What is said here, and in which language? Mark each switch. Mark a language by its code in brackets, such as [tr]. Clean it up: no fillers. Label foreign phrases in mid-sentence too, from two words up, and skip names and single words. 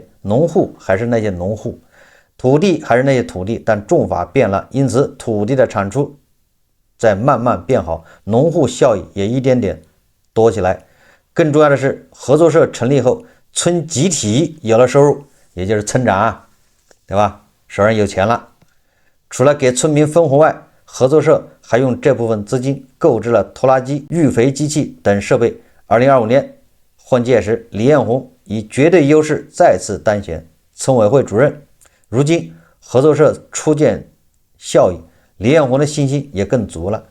[zh] 農戶還是那些農戶，土地還是那些土地，但種法变了，因此土地的產出在慢慢變好，農戶效益也一點點多起來。更重要的是，合作社成立後，村集體有了收入，也就是村長對吧？手上有錢了。除了給村民分紅外，合作社還用這部分資金購置了拖拉機、育肥機器等設備。2025年換屆時，李彥宏以絕對優勢再次當選村委會主任。如今合作社初見效益，李彥宏的信心也更足了。